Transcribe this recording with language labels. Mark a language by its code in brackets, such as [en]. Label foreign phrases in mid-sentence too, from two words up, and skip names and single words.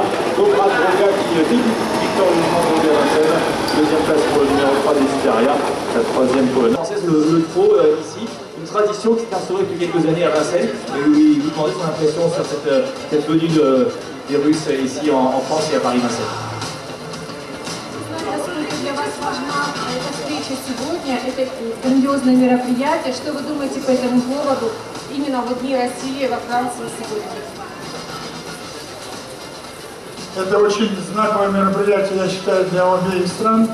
[fr] Dobra Droga qui débute victorieusement de Vincennes. Deuxième place pour le numéro 3 Desideria, la troisième pour le Pro ici. Une tradition qui s'est instaurée depuis quelques années à Vincennes. Et lui demander son impression sur cette venue des Russes ici en France et à Paris-Vincennes. [ru] Насколько для вас важна эта встреча сегодня, это грандиозное мероприятие? Что вы думаете по этому поводу именно в Дни России во Франции сегодня? Это очень знаковое мероприятие, я считаю, для обеих стран.